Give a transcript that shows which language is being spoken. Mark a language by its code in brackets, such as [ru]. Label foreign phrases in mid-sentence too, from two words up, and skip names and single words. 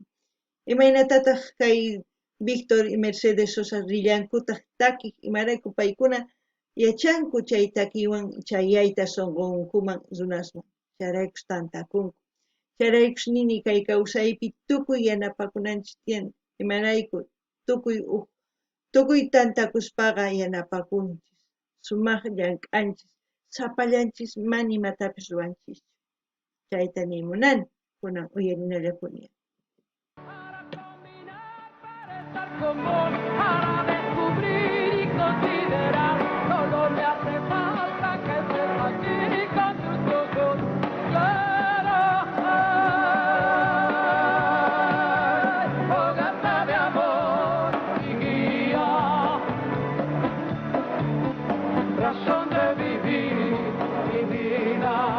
[qu] imaynatataq kay Victor y Mercedes Sosa rillankutaq takiq imarayku paykuna yachanku chay takiywan chayayta sunqunkuman runasman chayraykush tantakunku chayraykush nini kay kawsaypi tukuy yanapakunanchis tiyan imarayku tukuy tantakuspaqa yanapakunchis sumaq llank'anchis sapallanchis mana imatapis ruwanchischu chayta nimunani kunan uyarinallakuni [es] Común para descubrir y considerar, solo le hace falta que se imagine con sus ojos claros. Fogata de amor y guía, razón de vivir mi vida.